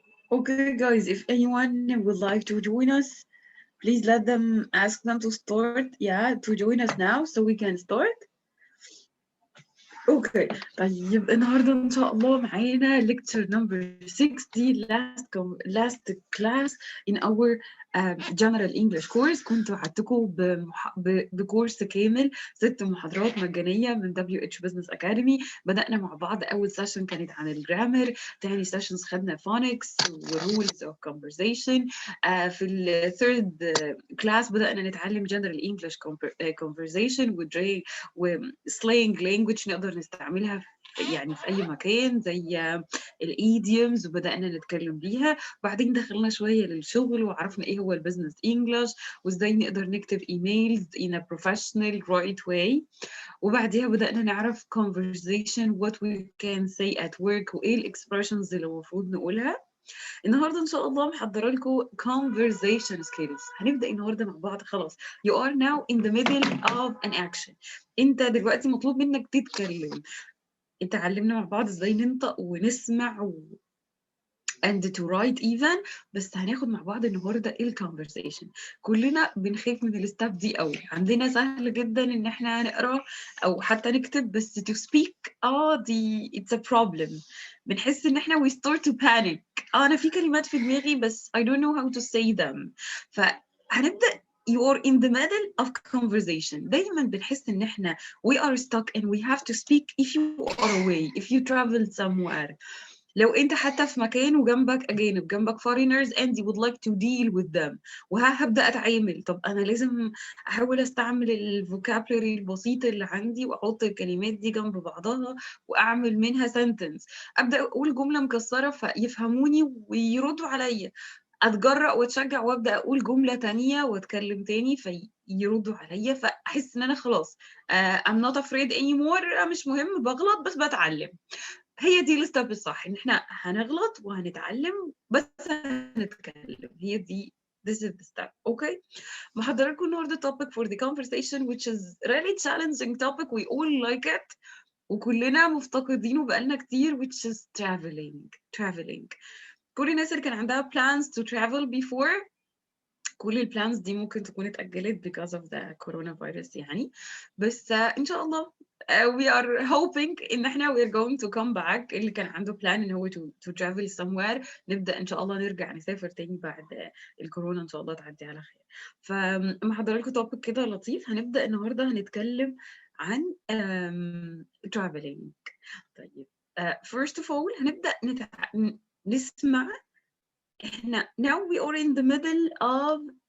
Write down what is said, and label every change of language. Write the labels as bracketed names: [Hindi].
[English] Okay, guys, if anyone would like to join us, please ask them to start, to join us now so we can start. Okay, [Arabic] طيب النهارده إن شاء الله معانا [English] lecture number 60 last class in our general English course. [Arabic] كنت وعدتكم بكورس كامل 6 محاضرات مجانية من WH Business Academy. بدأنا مع بعض أول سيشن كانت عن الجرامر، تاني سيشنز خدنا phonics و rules of conversation. في ال third class بدأنا نتعلم general English conversation و slang language نقدر نستعملها في أي مكان زي الإيديومز وبدأنا نتكلم بيها. بعدين دخلنا شوية للشغل وعرفنا إيه هو البزنس إنجلش وإزاي نقدر نكتب إيميلز [English] in a professional right way. [Arabic] وبعديها بدأنا نعرف conversation [English] what we can say at work [Arabic] وإيه الإكسبريشنز اللي المفروض نقولها. النهارده ان شاء الله محضره لكم conversation skills. هنبدا النهارده مع بعض. [English] خلاص you are now in the middle of an action. [Arabic] انت دلوقتي مطلوب منك تتكلم. اتعلمنا مع بعض ازاي ننطق ونسمع [English] and to write even، [Arabic] بس هناخد مع بعض النهارده الconversation. كلنا بنخاف من الستاب دي قوي. عندنا سهل جدا ان احنا نقرا او حتى نكتب، بس to speak دي [English] it's a problem. [Arabic] بنحس ان احنا [English] we start to panic. [Arabic] انا في كلمات في دماغي بس [English] I don't know how to say them. فهنبدا you are in the middle of conversation. [Arabic] دايما بنحس ان احنا [English] we are stuck and we have to speak if you are away, if you travel somewhere. [Arabic] لو انت حتى في مكان وجنبك اجانب، جنبك [English] foreigners and you would like to deal with them، [Arabic] وهبدا اتعامل. طب انا لازم احاول استعمل الفوكابلري البسيط اللي عندي واحط الكلمات دي جنب بعضها واعمل منها sentence. ابدا اقول جمله مكسره فيفهموني ويردوا عليا، اتجرأ واتشجع وابدا اقول جمله تانية واتكلم تاني فيردوا عليا، فاحس ان انا خلاص [English] I'm not afraid anymore. [Arabic] مش مهم بغلط بس بتعلم. هي دي الستep الصح، ان احنا هنغلط وهنتعلم بس هنتكلم. [English] هي دي this is the step. okay. [Arabic] محضره لكم النهارده [English] topic for the conversation which is really challenging topic we all like it [Arabic] وكلنا مفتقدينه بقالنا كتير [English] which is traveling. [Arabic] كل الناس اللي كان عندها [English] plans to travel before، [Arabic] كل البلانز دي ممكن تكون اتأجلت [English] because of the coronavirus [Arabic] بس إن شاء الله [English] we are hoping [Arabic] إن إحنا [English] we are going to come back. [Arabic] اللي كان عنده plan إن هو [English] to travel somewhere [Arabic] نبدأ إن شاء الله نرجع نسافر تاني بعد الكورونا إن شاء الله تعدي على خير. فمحضر لكم topic كده لطيف. هنبدأ النهاردة هنتكلم عن traveling. طيب [English] first of all [Arabic] هنبدأ نسمع. [English] احنا now we are in the middle of